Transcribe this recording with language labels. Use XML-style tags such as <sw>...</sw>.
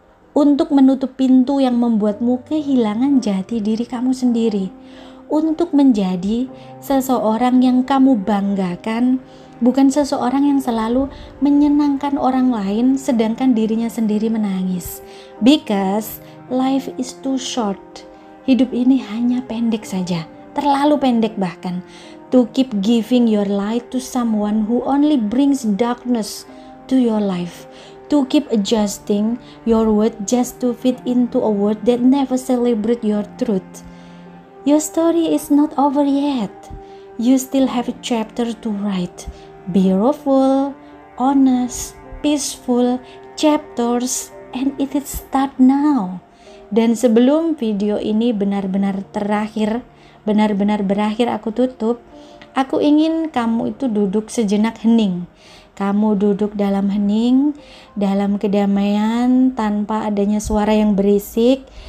<id>Untuk menutup pintu yang membuatmu kehilangan jati diri kamu sendiri. Untuk menjadi seseorang yang kamu banggakan, bukan seseorang yang selalu menyenangkan orang lain sedangkan dirinya sendiri menangis.</id> <en>Because life is too short.</en> <id>Hidup ini hanya pendek saja, terlalu pendek bahkan.</id> <en>To keep giving your light to someone who only brings darkness to your life. To keep adjusting your word just to fit into a world that never celebrate your truth. Your story is not over yet. You still have a chapter to write. Beautiful, honest, peaceful chapters, and it is start now.</en> <id>Dan sebelum video ini benar-benar berakhir aku tutup, aku ingin kamu itu duduk sejenak hening. Kamu duduk dalam hening, dalam kedamaian, tanpa adanya suara yang berisik.</id>